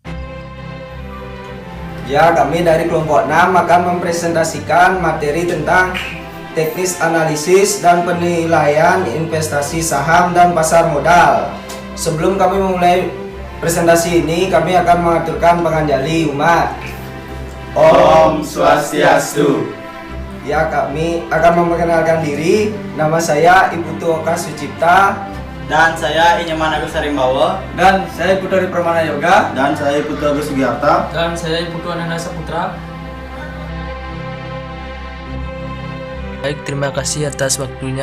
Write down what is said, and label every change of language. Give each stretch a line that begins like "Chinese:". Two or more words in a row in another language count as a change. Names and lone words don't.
Indonesian: Ya, kami dari kelompok 6 akan mempresentasikan materi tentang teknis analisis dan penilaian investasi saham dan pasar modal. Sebelum kami memulai presentasi ini, kami akan mengaturkan panganjali umat.
Sanskrit: Om Swastiastu.
Indonesian: Ya, kami akan memperkenalkan diri. Nama saya Ibu Tuoka Sucipta. Dan saya Inyaman Agus Harimbawa. Dan saya Putri Permana Yoga. Dan saya Putra Agus Sugiarta. Dan saya Putu Ananda Saputra. Baik, terima kasih atas waktunya.